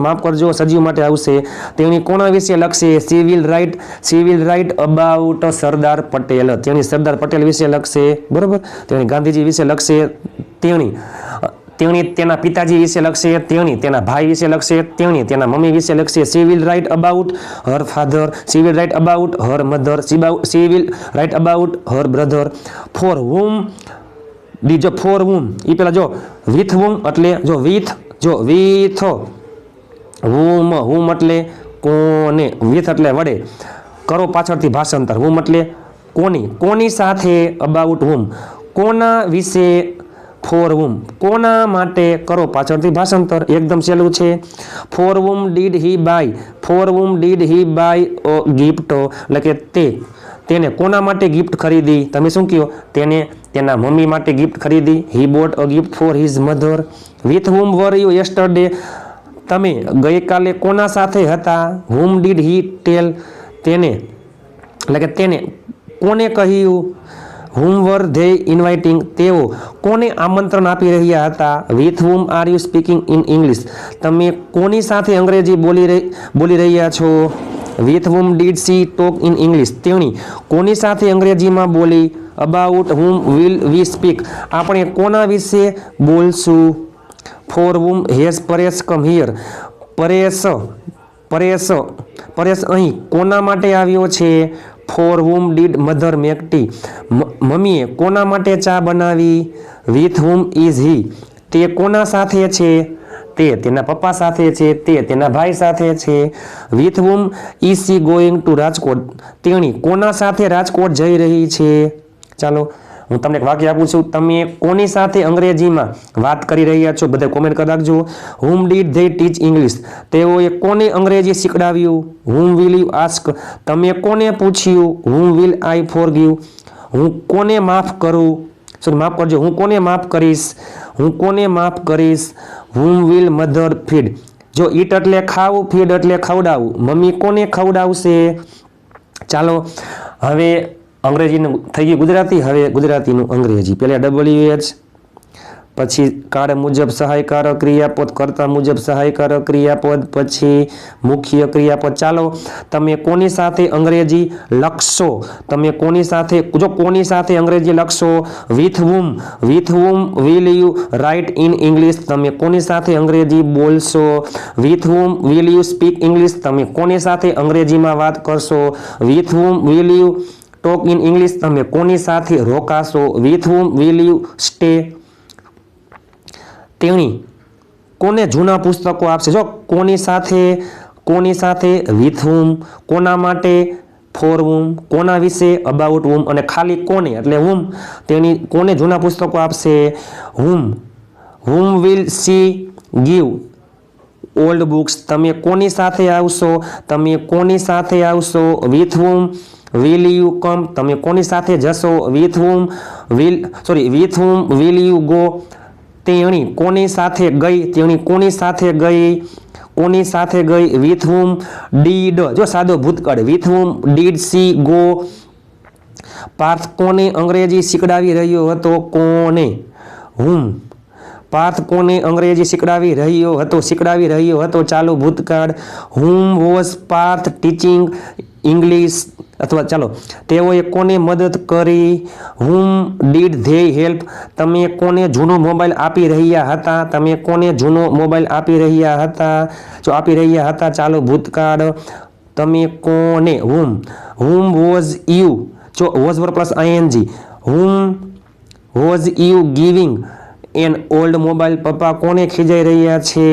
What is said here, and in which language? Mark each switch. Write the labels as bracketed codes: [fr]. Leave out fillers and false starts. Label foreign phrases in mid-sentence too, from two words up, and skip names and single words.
[gu] માફ કરજો, સજીવ માટે આવશે. તેણી કોના વિશે લખશે? [en] she will write about Sardar Patel, [gu] તેણી સરદાર પટેલ વિશે લખશે. બરોબર, તેણી ગાંધીજી વિશે લખશે. તેણી તેના પિતાજી વિશે લખશે, તેણી તેના ભાઈ વિશે લખશે, તેણી તેના મમ્મી વિશે લખશે. [en] She will write about her father, she will write about her mother, she will write about her brother. For whom [gu] બીજો [en] for whom [gu] એ પેલા જો [en] with whom [gu] એટલે જો [en] with whom [gu] એટલે કોને, with એટલે વડે, કરો પાછળથી ભાષાંતર, whom એટલે કોની સાથે, [en] about whom [gu] કોના વિશે, [en] for whom [gu] કોના માટે, કરો પાછળથી ભાષાંતર. એકદમ સહેલું છે. [en] For whom did he buy a gift [gu] એટલે કે તેને કોના માટે ગિફ્ટ ખરીદી, તમે શું કહો, તેને તેના મમ્મી માટે ગિફ્ટ ખરીદી. [en] He bought a gift for his mother. With whom were you yesterday, [gu] તમે ગઈકાલે કોના સાથે હતા. [en] Whom did he tell, [gu] તેને એટલે કે તેને કોને કહ્યું. [en] Whom were they inviting, [gu] તેઓ કોને આમંત્રણ આપી રહ્યા હતા. [en] With whom are you speaking in English, [gu] તમે કોની સાથે અંગ્રેજી બોલી રહ્યા છો. [en] With whom did she talk in English, [gu] તેણી કોની સાથે અંગ્રેજીમાં બોલી. [en] About whom will we speak, [gu] આપણે કોના વિશે બોલશું. [en] For whom has Paresh come here, [gu] પરેશ અહીં કોના માટે આવ્યો છે. [en] For whom did mother make tea, [gu] મમ્મીએ કોના માટે ચા બનાવી. [en] With whom is he, [gu] તે કોના સાથે છે. તે તેના પપ્પા સાથે છે, તે તેના ભાઈ સાથે છે. [en] With whom is she going to રાજકોટ, [gu] તેણી કોના સાથે રાજકોટ જઈ રહી છે. ચાલો હું તમને એક વાક્ય આપું છું, તમે કોની સાથે અંગ્રેજીમાં વાત કરી રહ્યા છો, બધા કોમેન્ટ કરી રાખજો. [en] Whom did they teach English, [gu] તેઓએ કોને અંગ્રેજી શીખડાવ્યું. [en] Whom will you ask, [gu] તમે કોને પૂછ્યું. [en] Whom will I forgive, [gu] હું કોને માફ કરું, માફ કરજો, હું કોને માફ કરીશ. [en] Whom will mother feed, [gu] જો eat એટલે ખાવું, feed એટલે ખવડાવવું, મમ્મી કોને ખવડાવશે. ચાલો હવે અંગ્રેજીનું થઈ ગયું ગુજરાતી, હવે ગુજરાતીનું અંગ્રેજી. પહેલા WH, પછી કાળ મુજબ સહાયકારક ક્રિયાપદ, કર્તા મુજબ સહાયકારક ક્રિયાપદ, પછી મુખ્ય ક્રિયાપદ. ચાલો તમે કોની સાથે અંગ્રેજી લખશો, તમે કોની સાથે અંગ્રેજી લખશો. [en] With whom will you write in English, [gu] તમે કોની સાથે અંગ્રેજી બોલશો. [en] With whom will you speak English, [gu] તમે કોની સાથે અંગ્રેજીમાં વાત કરશો. [en] With whom will you talk in English, [gu] તમે કોની સાથે રોકાશો. [en] With whom will you stay, [gu] તેણી કોને જૂના પુસ્તકો આપશે. જો કોની સાથે [en] with whom [gu] કોના માટે, [en] for whom [gu] કોના વિશે, [en] about whom [gu] અને ખાલી કોને એટલે whom, તેણી કોને જૂના પુસ્તકો આપશે. [en] Whom will she give old books, [gu] તમે કોની સાથે આવશો. [en] With whom will you come, [gu] તમે કોની સાથે જશો. [en] With whom will you go, [gu] તેણી કોની સાથે ગઈ. [en] With whom did, [gu] જો સાદો ભૂતકાળ, [en] with whom did she go. [gu] પાર્થ કોને અંગ્રેજી શીખડાવી રહ્યો હતો. પાર્થ કોને અંગ્રેજી શીખડાવી રહ્યો હતો. ચાલુ ભૂતકાળ. [en] Whom was Parth teaching English, [gu] અથવા ચાલો તેઓએ કોને મદદ કરી. [en] Whom did they help, [gu] તમે કોને જૂનો મોબાઈલ આપી રહ્યા હતા. ચાલો ભૂતકાળ. તમે કોને. [en] Whom was you, જો was verb plus ing. Whom was you giving an old mobile, [gu] પપ્પા કોને ખીજાઈ રહ્યા છે.